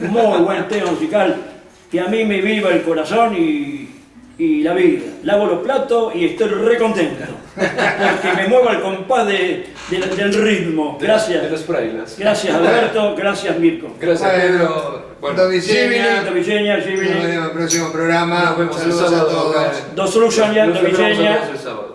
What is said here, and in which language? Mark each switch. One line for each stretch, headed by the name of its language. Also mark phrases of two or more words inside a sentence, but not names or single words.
Spanish: Muy buen tema musical, que a mí me viva el corazón y la vida. Lavo los platos y estoy re contento, porque me muevo al compás del ritmo. Gracias. De los Frailes. Gracias Alberto, gracias Mirko. Gracias, Pedro. Bueno,
Croatian: Doviđenja. Doviđenja,
Spanish: Nos
Croatian: živjeli.
Spanish: vemos en el próximo programa. nos vemos el Saludos a sábado todos. acá.
Croatian: Do slušanja,
Spanish: Nos vemos
Croatian: doviđenja.
Spanish: el sábado.